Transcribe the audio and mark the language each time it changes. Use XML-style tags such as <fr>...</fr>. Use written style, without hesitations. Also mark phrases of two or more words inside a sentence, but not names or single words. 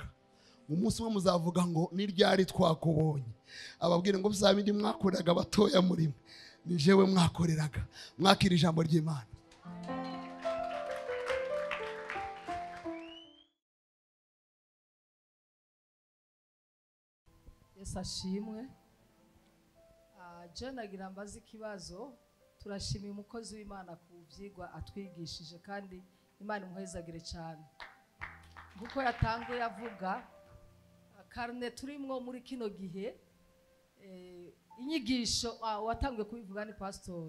<rn>Umunsi umwe muzavuga ngo ni ryari twakubonye, ababwire ngo bizabindi mwakoreraga batoya muri mwe, ni jewe mwakoreraga. Mwakira ijambo ry'Imana. Yesu ashimwe. Je nagira mbaza ikibazo. Turashimiye umukozi w'Imana ku byigwa atwigishije, kandi Imana imuhezagire cyane. Nguko yatanguye avuga karne turimwo muri kino gihe, inyigisho watanguye kubivuga ni pastor.</rn>